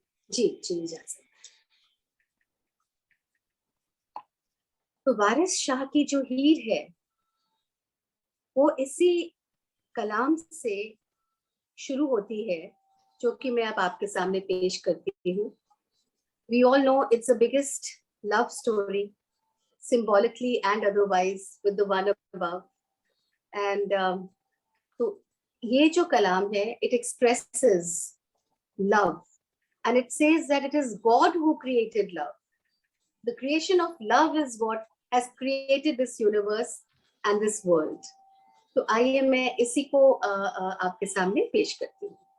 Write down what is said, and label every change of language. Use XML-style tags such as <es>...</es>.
<hi>जी इजाजत। तो वारिस शाह की जो हीर है वो इसी कलाम से शुरू होती है, जो कि मैं अब आपके सामने पेश करती हूँ।</hi> <en>We all know it's the biggest love story, symbolically and otherwise, with the one above. And</en> <hi>तो ये जो कलाम है,</hi> <en>it expresses love, and it says that it is God who created love. The creation of love is what has created this universe and this world.</en> <hi>तो आइए मैं इसी को आपके सामने पेश करती हूँ।</hi>